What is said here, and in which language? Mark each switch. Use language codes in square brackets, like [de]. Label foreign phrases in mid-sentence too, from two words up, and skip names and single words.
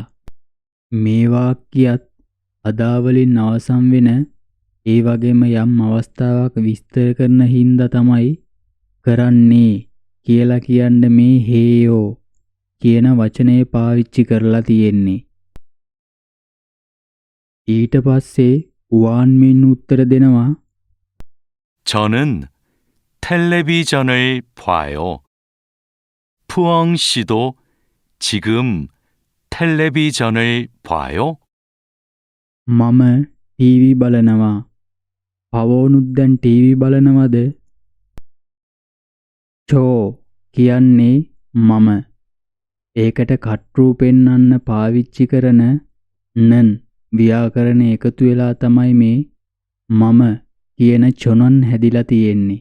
[si] මේ වාක්‍යයත් අදා වලින් අවසන් වෙන ඒ වගේම යම් අවස්ථාවක් විස්තර කරන හින්දා තමයි කරන්නේ කියලා කියන්න මේ හේයෝ කියන වචනේ පාවිච්චි කරලා තියෙන්නේ. ඊට පස්සේ උවාන්මින් උත්තර දෙනවා [ko] 저는 텔레비전을 봐요. 푸엉 씨도 지금 텔레비전을 봐요? [si] මම ටීවී බලනවා. පවෝනුත් දැන් ටීවී බලනවද? චෝ කියන්නේ මම. ඒකට කට්රූ පෙන්නන්න පාවිච්චි කරන නන් ව්‍යාකරණ එකතු වෙලා තමයි මේ මම කියන චොනන් හැදිලා තියෙන්නේ.